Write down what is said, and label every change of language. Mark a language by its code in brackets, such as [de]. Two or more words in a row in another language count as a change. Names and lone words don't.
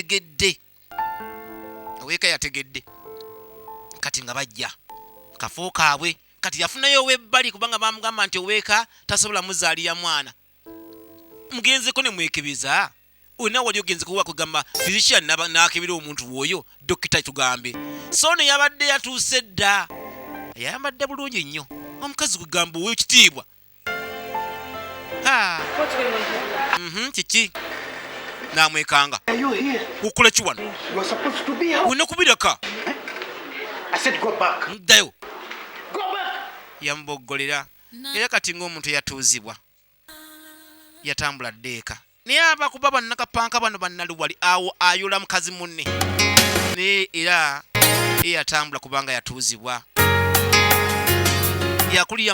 [lg] yategedde kati nga bajja kafo kaabwe kati yafunayo owebbali kubanga bamugamba nti oweeka tasobola muzaalira mwana mugenzeko ne mwekebeza olina wali ogenze kuwa kugamba physician n'akebera omuntu woyo dokita tugambe so ne yabadde yatuuse dda yayambadde bulungi nnyo omukazi kugamba owe ekitiibwa [en] What's going on here? [lg] kiki n'amwekanga [en] Are you here? [lg] okukola ki wano [en] You are supposed to be out. [lg] olina kubiraka [en] I said go back. [lg] ddayo [en] Go back. [lg] yamuboggolera era kati ng'omuntu yatuuzibwa yatambula ddeeka naye abakuba bannakapanka bano bannaluwali awo ayola mukazi munne naye era yatambula kubanga yatuuzibwa yakulira mu